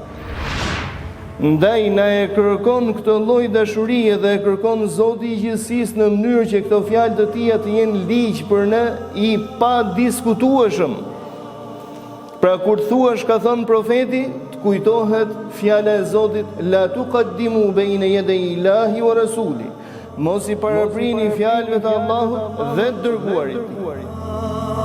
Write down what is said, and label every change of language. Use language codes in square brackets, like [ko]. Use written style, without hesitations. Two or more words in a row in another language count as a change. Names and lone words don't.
[sq] Ndaj na e kërkon këtë lloj dashurie dhe e kërkon Zoti i gjithësisë në mënyrë që këto fjalë të tija të jenë ligj për ne i pa diskutueshëm. Pra kur thuash ka thënë profeti, të kujtohet fjala e Zotit, [ar] لا تقدموا بين يدي الله ورسوله. [sq] Mos i paraprini fjalëve të Allahut dhe të dërguarit.